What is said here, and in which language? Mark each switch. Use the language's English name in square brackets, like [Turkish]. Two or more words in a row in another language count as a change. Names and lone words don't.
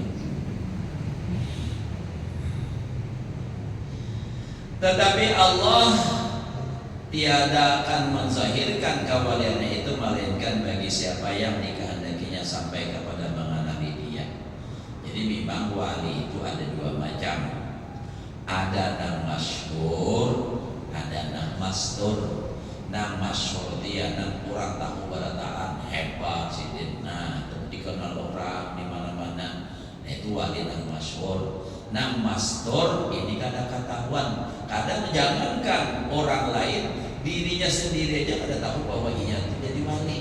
[Indonesian] Tetapi Allah tiada akan menzahirkan kewaliannya itu melainkan bagi siapa yang dikehendakinya sampai kepada mengenali dia. Jadi memang wali itu ada dua macam. [Banjar] Ada nang masyhur, ada nang mastur. Nang masyhur dia nang kurang tahu barataan hebat sidin. [Indonesian] Nah, dikenal orang di mana-mana. [Banjar] Itu wali nang masyhur. Nang mastur ini kada ketahuan. Kadang jangankan orang lain, dirinya sendiri aja kada tahu bahwa ia itu jadi wali.